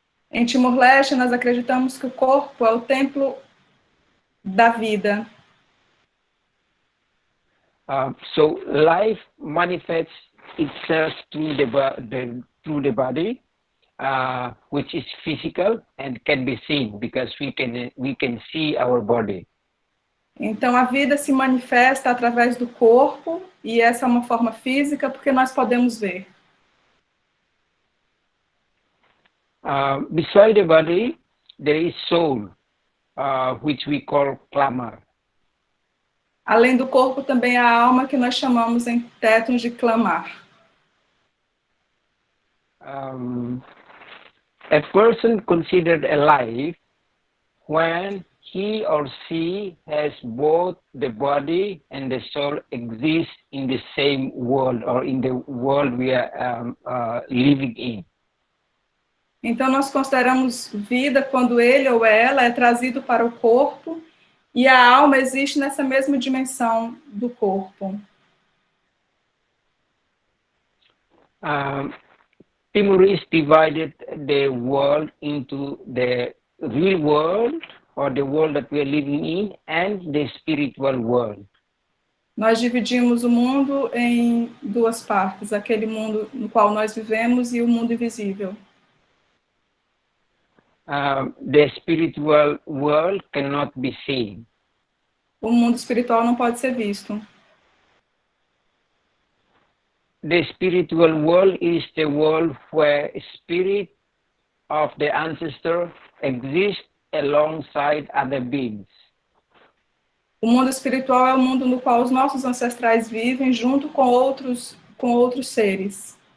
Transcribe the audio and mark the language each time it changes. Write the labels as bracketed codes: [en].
[pt] Em Timor-Leste, nós acreditamos que o corpo é o templo da vida. [en] So life manifests itself through the body, which is physical and can be seen because we can see our body. [pt] Então a vida se manifesta através do corpo, e essa é uma forma física porque nós podemos ver. [en] Beside the body, there is soul, which we call Klamar. [pt] Além do corpo, também há a alma, que nós chamamos em tétons de Klamar. [en] A person considered alive when he or she has both the body and the soul exist in the same world or in the world we are living in. [pt] Então, nós consideramos vida quando ele ou ela é trazido para o corpo e a alma existe nessa mesma dimensão do corpo. [en] Timorese divided the world into the real world, or the world that we are living in, and the spiritual world. [pt] Nós dividimos o mundo em duas partes, aquele mundo no qual nós vivemos e o mundo invisível. [en] The spiritual world cannot be seen. [pt] O mundo espiritual não pode ser visto. [en] The spiritual world is the world where spirit of the ancestor exists alongside other beings. [pt] O mundo espiritual é o mundo no qual os nossos ancestrais vivem junto com outros seres.